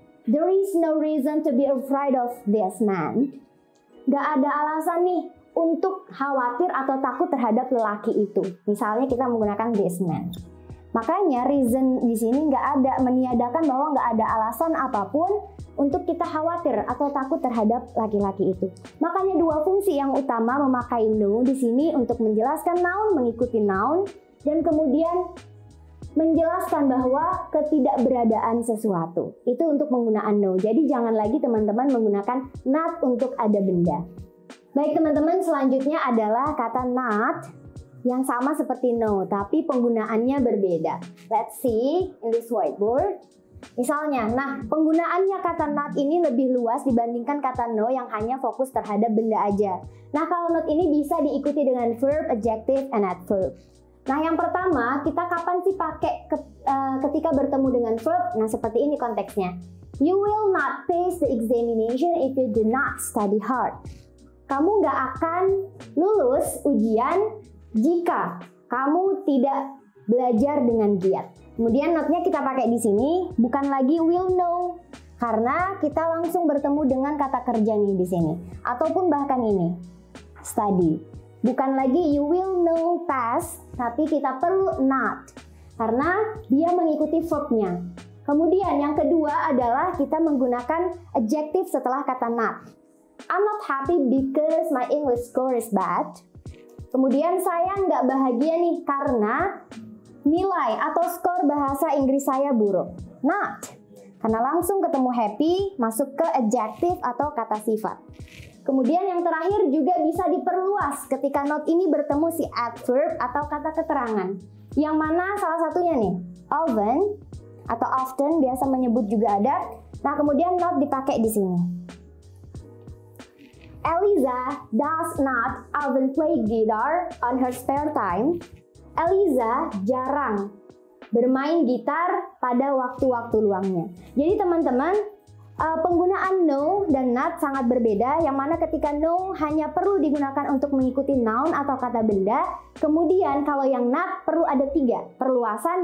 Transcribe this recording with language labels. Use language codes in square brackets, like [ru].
[en] There is no reason to be afraid of this man. [id] Nggak ada alasan nih untuk khawatir atau takut terhadap lelaki itu. Misalnya kita menggunakan this man. Makanya reason di sini nggak ada, meniadakan bahwa nggak ada alasan apapun untuk kita khawatir atau takut terhadap laki-laki itu. Makanya dua fungsi yang utama memakai no di sini untuk menjelaskan noun, mengikuti noun, dan kemudian menjelaskan bahwa ketidakberadaan sesuatu. Itu untuk penggunaan no. Jadi jangan lagi teman-teman menggunakan not untuk ada benda. Baik teman-teman, selanjutnya adalah kata not yang sama seperti no, tapi penggunaannya berbeda. [en] Let's see in this whiteboard. [id] Misalnya, nah penggunaannya kata not ini lebih luas dibandingkan kata no yang hanya fokus terhadap benda aja. Nah, kalau not ini bisa diikuti dengan verb, adjective, and adverb. Nah, yang pertama, kita kapan sih pakai ketika bertemu dengan verb? Nah, seperti ini konteksnya. [en] You will not pass the examination if you do not study hard. [id] Kamu nggak akan lulus ujian jika kamu tidak belajar dengan giat. Kemudian not-nya kita pakai di sini, bukan lagi will know, karena kita langsung bertemu dengan kata kerja nih di sini. Ataupun bahkan ini, study. Bukan lagi [en] you will know past, [id] tapi kita perlu not, karena dia mengikuti verb-nya. Kemudian yang kedua adalah kita menggunakan adjective setelah kata not. [en] I'm not happy because my English score is bad. [id] Kemudian saya nggak bahagia nih karena nilai atau skor bahasa Inggris saya buruk. Not. Karena langsung ketemu happy, masuk ke adjective atau kata sifat. Kemudian yang terakhir juga bisa diperluas ketika not ini bertemu si adverb atau kata keterangan. Yang mana salah satunya nih, often atau often biasa menyebut juga ada. Nah, kemudian not dipakai di sini. [en] Eliza does not often play guitar on her spare time. [id] Eliza jarang bermain gitar pada waktu-waktu luangnya. Jadi teman-teman, penggunaan no dan not sangat berbeda, yang mana ketika no hanya perlu digunakan untuk mengikuti noun atau kata benda. Kemudian kalau yang not perlu ada 3 perluasan.